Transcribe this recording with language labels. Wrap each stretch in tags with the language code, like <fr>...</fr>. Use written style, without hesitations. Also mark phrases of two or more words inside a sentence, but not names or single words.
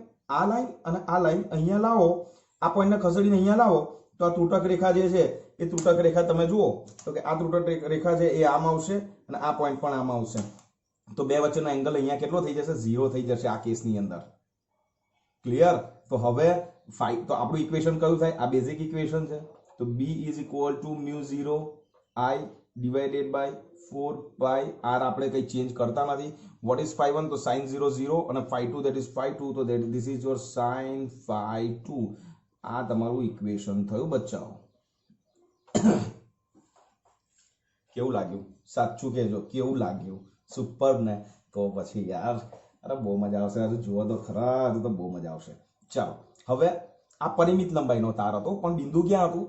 <gu>આ લાઈન અને આ લાઈન અહીંયા લાવો, આ પોઈન્ટને ખસેડીને અહીંયા લાવો તો આ ત્રુટક રેખા જે છે એ ત્રુટક રેખા તમે જુઓ તો કે આ ત્રુટક રેખા છે એ આમ આવશે અને આ પોઈન્ટ પણ આમ આવશે. તો બે વચ્ચેનો એંગલ અહીંયા કેટલો થઈ જશે? 0 થઈ જશે આ કેસની અંદર. ક્લિયર? તો હવે તો આપણું ઇક્વેશન કયું થાય? આ</gu> <en>basic equation</en> <gu>છે.</gu> <en>તો b is equal to mu0 I divided by 4 pi r.</en> <gu>આપણે કઈ ચેન્જ કરતા નથી.</gu> <en>what is φ1? તો sin 0 0 અને φ2 that is φ2, તો this is your sin φ2.</en> <gu>આ તમારું ઇક્વેશન થયું બચ્ચાઓ. કેવું લાગ્યું? સાચું કહેજો, કેવું લાગ્યું? સુપર ને? તો પછી યાર અરે બહુ મજા આવશે. હજુ જુઓ તો ખરા, તો બહુ મજા આવશે. ચાલો, હવે આ પરિમિત લંબાઈનો તાર હતો, પણ બિંદુ ક્યાં હતું?</gu>